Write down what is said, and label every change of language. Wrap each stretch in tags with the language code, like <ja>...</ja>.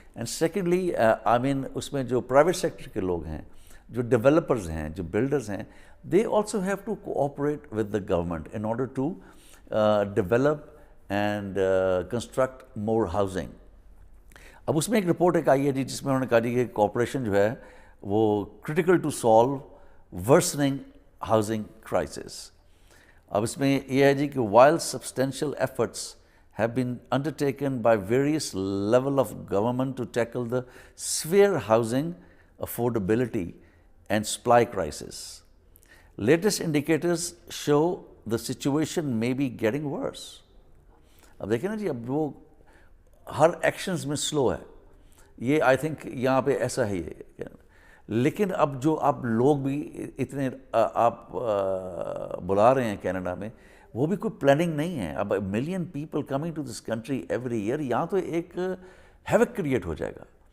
<en>and secondly I mean</en> <ur>اس میں جو private sector کے لوگ ہیں,</ur> <en>جو ڈیولپرز ہیں, جو بلڈرز ہیں, they also have to cooperate with the government in order to develop and construct more housing.</en> <ur>اب اس میں ایک رپورٹ ایک آئی ہے جی جس میں انہوں نے کہا جی کہ کوآپریشن جو ہے وہ</ur> <en>Critical to solve worsening housing crisis.</en> <ur>اب اس میں یہ ہے جی کہ</ur> <en>while substantial efforts have been undertaken by various level of government to tackle the severe housing affordability and supply crisis, latest indicators show the situation may be getting worse.</en> <ur>اب دیکھیں نا جی, اب وہ ہر ایکشنز میں سلو ہے, یہ آئی تھنک یہاں پہ ایسا ہی ہے. لیکن اب جو آپ لوگ بھی اتنے آپ بلا رہے ہیں کینیڈا میں, وہ بھی کوئی پلاننگ نہیں ہے.</ur> <en>اب million people coming to this country every year,</en> <ur>یہاں تو ایک ہیوک کریٹ ہو جائے گا.</ur>